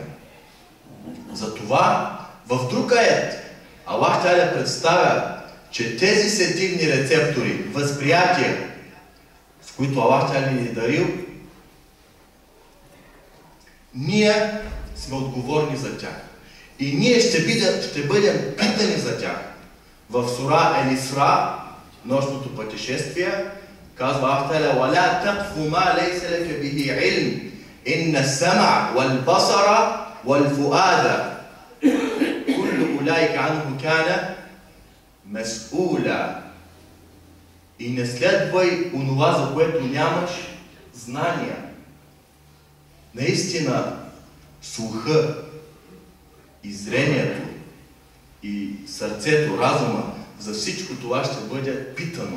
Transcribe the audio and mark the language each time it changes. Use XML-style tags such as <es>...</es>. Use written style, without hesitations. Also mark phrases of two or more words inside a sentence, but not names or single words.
<bg>Затова в друг аят Аллах Та'аля представя, че тези сетивни рецептори, възприятия, с които Аллах Та'аля ни е дарил, ние сме отговорни за тях. И ние ще бъдем питани за тях. В сура Ел-Исра, нощното пътешествие, казва Аллах Та'аля:</bg> <ar>"ولا تقف ما ليس لك به علم إن السمع والبصر والفؤاد كل أولئك عنه كان مسؤولا."</ar> <bg>И не следвай онова, за което нямаш знания. Наистина, слуха и зрението и сърцето, разума, за всичко това ще бъде питано.</bg>